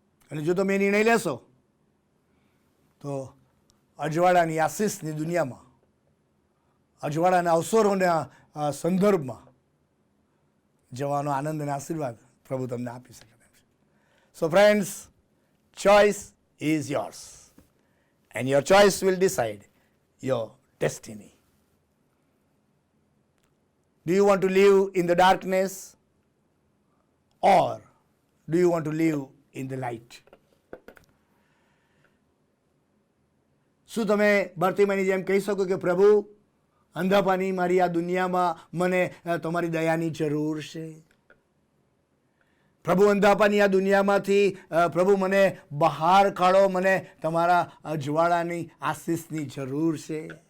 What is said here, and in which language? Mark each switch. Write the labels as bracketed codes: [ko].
[gu] અને જો તમે નિર્ણય લેશો તો અજવાળાની આશીષની દુનિયામાં, અજવાળાના અવસરોના સંદર્ભમાં જવાનો આનંદ અને આશીર્વાદ પ્રભુ તમને આપી શકે છે. [en] So friends, choice is yours and your choice will decide your destiny. Do you want to live in the darkness or do you want to live in the light? [gu] શું તમે બર્તિમાઈની જેમ કહી શકો કે પ્રભુ, અંધાપાની મારી આ દુનિયામાં મને તમારી દયાની જરૂર છે? પ્રભુ, અંધાપાની આ દુનિયામાંથી પ્રભુ મને બહાર કાઢો, મને તમારા અજવાળાની આશીષની જરૂર છે.